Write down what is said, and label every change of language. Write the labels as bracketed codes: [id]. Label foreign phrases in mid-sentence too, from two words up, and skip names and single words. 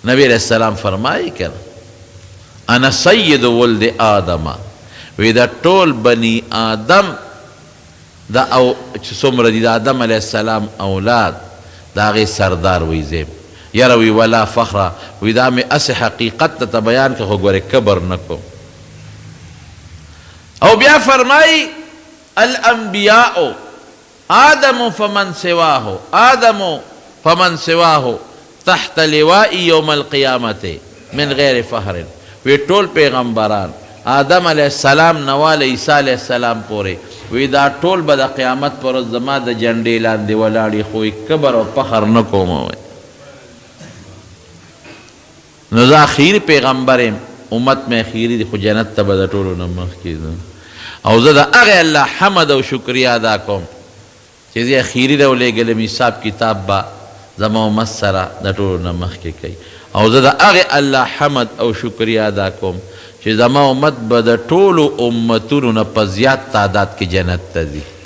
[ps] نبی علیه السلام فرمایي که [ar] انا سید ولد آدمه، [ps] وی دا ټول بني آدم دا او چې څومره دي د آدم [ar] علیه السلام [ps] اولاد د هغې سردار وی زیم. یاره وی [ar] ولا فخره، [ps] وی دا مې اسې حقیقت ته بیان که خو ګورې کبر نه کوم. او بیا فرمایي [ar] الانبیاء آدم فمن سواه، آدم فمن سواه تحت لواء یوم القیامت من غیر فخر، [ps] وی ټول پیغمبران آدم [ar] علیہ السلام [ps] نوال عیسیٰ [ar] علیہ السلام [ps] پورے وی دا ټول به د قیامت پر ورځ زما د جنډې لاندې ولاړې، خو کبر او فخر نه کوم. نو زه اخیری پیغمبر یم، امت مې اخیری دی، خو جنت ته به د ټولو نه مخکې ځم، او زه د هغې الله حمد او شکریه ادا کوم چې زه اخیری راولېږلم، حساب کتاب به زما امت سره د ټولو نه مخکې کوي، او زه د هغې الله حمد او شکریه ادا کوم چې زما امت به د ټولو امتونو نه په زیات تعداد کې جنت ته ځي.